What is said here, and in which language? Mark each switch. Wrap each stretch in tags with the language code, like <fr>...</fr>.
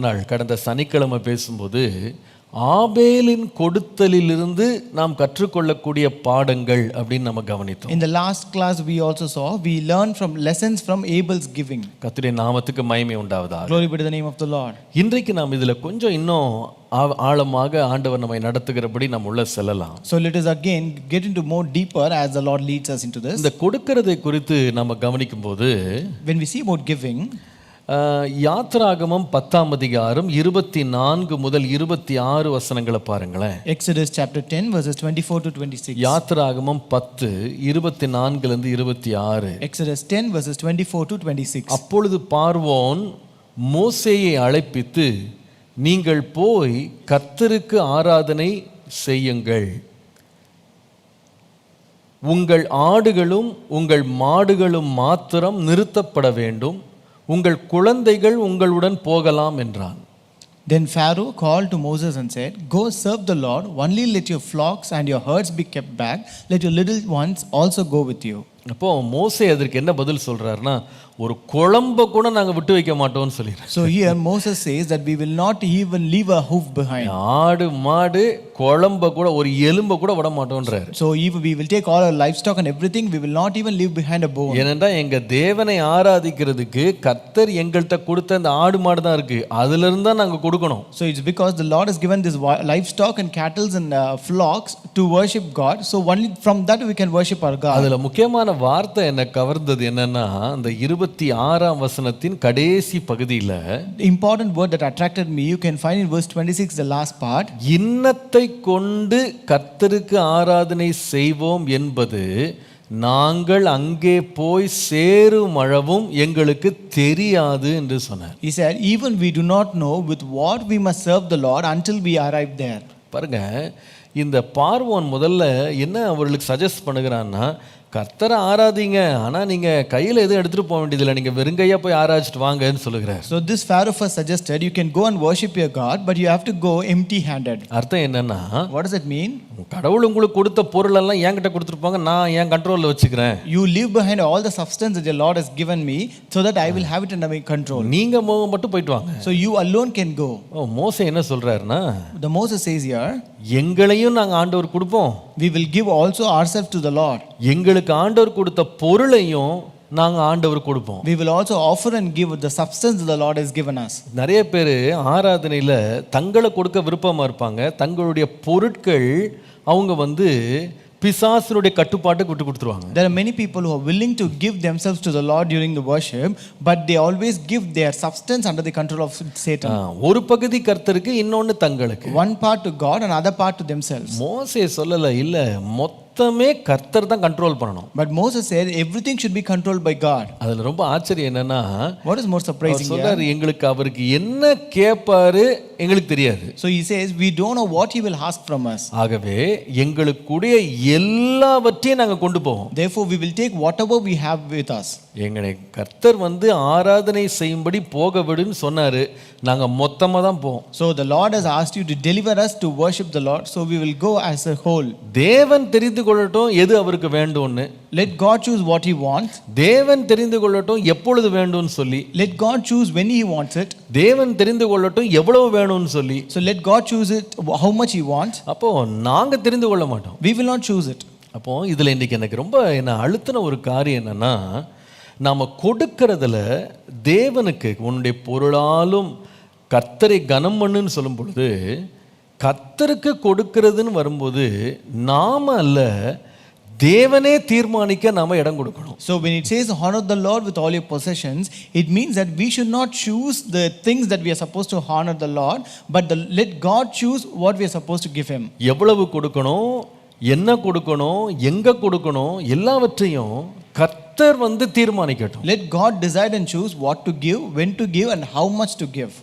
<ta>கடந்த சனிக்கிழமை பேசும்போது ஆபேலின் கொடுத்தலிலிருந்து நாம் கற்றுக்கொள்ளக்கூடிய பாடங்கள் அப்படின்னு நம்ம கவனித்தோம்.</ta> <en>In the last class we also saw we learned from lessons from Abel's giving.</en> <ta>கர்த்தருடைய நாமத்துக்கு மகிமை உண்டாவதாக.</ta> <en>Glory be to the name of the Lord.</en> <ta>இன்றைக்கு நாம் இதுல கொஞ்சம் இன்னும் ஆழமாக ஆண்டவர் நம்மை நடத்துகிறபடி நாம் உள்ள செல்லலாம்.</ta> <en>So let us again get into more deeper as the Lord leads us into this.</en> <ta>இந்த கொடுக்கிறதை குறித்து நம்ம கவனிக்கும்போது</ta> <en>when we see about giving,</en> <ta>யாத்ராகமம் 10ஆம் அதிகாரம் 24 முதல் 26 வசனங்களை பாருங்களேன்.</ta> <en>Exodus chapter 10 verses 24 to 26.</en> <ta>யாத்ராகமம் 10 24 ல இருந்து 26.</ta> <en>Exodus 10 verses 24 to 26.</en> <ta>அப்பொழுது பார்வோன் மோசேயை அழைப்பித்து, நீங்கள் போய் கர்த்தருக்கு ஆராதனை செய்யுங்கள், உங்கள் ஆடுகளும் உங்கள் மாடுகளும் மாத்திரம் நிறுத்தப்பட வேண்டும், உங்கள் குழந்தைகள் உங்களுடன் போகலாம் என்றான்.</ta> <en>Then Pharaoh called to Moses and said, go serve the Lord, only let your flocks and your herds be kept back, let your little ones also go with you.</en> <ta>அப்போ மோசே அதற்கு என்ன பதில் சொல்றாருன்னா, ஒரு குழம்ப கூட நாங்க விட்டு வைக்க மாட்டோம்னு சொல்லிடுறாரு.</ta> <en>So here Moses says that we will not even leave a hoof behind.</en> <ta>ஆடு மாடு குழம்ப கூட ஒரு எலும்ப கூட விட மாட்டோம்ன்றாரு.</ta> <en>So even we will take all our livestock and everything, we will not even leave behind a bone.</en> <ta>ஏனென்றா எங்க தேவனை ஆராதிக்கிறதுக்கு கர்த்தர் எங்கள்கிட்ட கொடுத்த அந்த ஆடு மாடு தான் இருக்கு, அதுல இருந்து தான் நாங்க கொடுக்கணும்.</ta> <en>So it's because the Lord has given this livestock and cattle and flocks to worship God. So only from that we can worship our God.</en> <ta>அதுல முக்கியமான வார்த்தை என்ன கவர்ந்தது என்னன்னா, அந்த 26ஆம் வசனத்தின் கடைசி பகுதியில</ta> <en>the important word that attracted me, you can find in verse 26, the last part.</en> <ta>இன்னத்தை கொண்டு கர்த்தருக்கு ஆராதனை செய்வோம் என்பது நாங்கள் அங்கே போய் சேரும் அளவும் எங்களுக்கு தெரியாது என்று சொன்னார்.</ta> <en>He said, even we do not know with what we must serve the Lord until we arrive there.</en> <ta>பாருங்க, இந்த பார்வோன் முதல்ல என்ன அவர்களுக்கு சஜஸ்ட் பண்ணுகிறான்னா, கர்த்தரை ஆராதிங்க, ஆனால் நீங்கள் கையில் எதுவும் எடுத்துகிட்டு போக வேண்டியதில்லை, நீங்கள் வெறுங்கையாக போய் ஆராய்ச்சிட்டு வாங்கன்னு சொல்லுகிறார்.</ta> <en>So this Pharaoh first suggested, you can go and worship your God, but you have to go empty handed.</en> <ta>அர்த்தம் என்னன்னா,</ta> <en>what does it mean?</en> <ta>கடவுள் உங்களுக்கு கொடுத்த பொருள் எல்லாம் என்கிட்ட கொடுத்துருப்பாங்க, நான் என் கண்ட்ரோலில் வச்சுக்கிறேன்.</ta> <en>You leave behind all the substance that the Lord has given me so that I will have it under my control.</en> <ta>நீங்கள் மட்டும் போயிட்டு வாங்க.</ta> <en>So you alone can go.</en> <ta>மோசே என்ன சொல்றாருன்னா,</ta> <en>the Moses says here,</en> <ta>எங்களையும் நாங்கள் ஆண்டவர் கொடுப்போம்,</ta> <en>we will give also ourselves to the Lord.</en> <ta>எங்களுக்கு ஆண்டவர் கொடுத்த பொருளையும் நாங்கள் ஆண்டவர் கொடுப்போம்.</ta> <en>We will also offer and give the substance the Lord has given us.</en> <ta>நிறைய பேர் ஆராதனையில் தங்களை கொடுக்க விருப்பமாக இருப்பாங்க, தங்களுடைய பொருட்கள் அவங்க பிசாசுடைய கட்டுப்பாட்டுக்கு விட்டு கொடுத்துருவாங்க.</ta> <en>There are many people who are willing to give themselves to the Lord during the worship, but they always give their substance under the control of Satan.</en> <ta>ஒரு பகுதி கர்த்தருக்கு, இன்னொன்னு தங்களுக்கு.</ta> <en>One part to God and other part to themselves.</en> <ta>மோசே சொல்லல, இல்ல மொத்தமே கர்த்தர் தான் கண்ட்ரோல் பண்ணணும்.</ta> <en>But Moses said everything should be controlled by God.</en> <ta>அதுல ரொம்ப ஆச்சரியம் என்னன்னா,</ta> <en>what is more surprising here?</en> <ta>சொல்றாரு, எங்களுக்கு அவருக்கு என்ன கேட்பாரு எங்களுக்கு தெரியாது.</ta> <en>So he says we don't know what he will ask from us.</en> <ta>ஆகவே எங்களுக்குடைய எல்லாவற்றையும் நாங்க கொண்டு போவோம்.</ta> <en>Therefore we will take whatever we have with us.</en> <ta>எங்களை கர்த்தர் ஆராதனை செய்யும்படி போக விடுன்னு சொன்னாரு, நாங்க மொத்தமா தான் போவோம்.</ta> <en>So the Lord has asked you to deliver us to worship the Lord, so we will go as a whole.</en> <ta>தேவன் தெரிந்து கொள்ளட்டும் எது அவருக்கு வேண்டும்னு.</ta> <en>Let God choose what he wants.</en> <ta>தேவன் தெரிந்து கொள்ளட்டும் எப்பொழுது வேண்டும்னு சொல்லி.</ta> <en>Let God choose when he wants it.</en> <ta>தேவன் தெரிந்து கொள்ளட்டும் எவ்வளவு வேணும்னு சொல்லி.</ta> <en>So let God choose it how much he wants.</en> <ta>அப்போ நாங்க தெரிந்து கொள்ள மாட்டோம்.</ta> <en>We will not choose it.</en> <ta>அப்போ இதுல இன்னைக்கு எனக்கு ரொம்ப என்ன அழுத்தின ஒரு காரியம் என்னன்னா, நாம கொடுக்கறதுல தேவனுக்கு உன்னுடைய பொருளாலும் கர்த்தரை கனம் பண்ணுன்னு சொல்லும் பொழுது, கர்த்தருக்கு கொடுக்கிறதுன்னு வரும்போது நாம அல்ல, தேவனே தீர்மானிக்க நாம இடம் கொடுக்கணும்.</ta> <en>So when it says honor the Lord with all your possessions, it means that we should not choose the things that we are supposed to honor the Lord, but let God choose what we are supposed to give him.</en> <ta>எவ்வளவு கொடுக்கணும், என்ன கொடுக்கணும், எங்க கொடுக்கணும், எல்லாவற்றையும் கர்த்தர் தீர்மானிக்கட்டும்.</ta> <en>Let God decide and choose what to give, when to give, and how much to give.</en>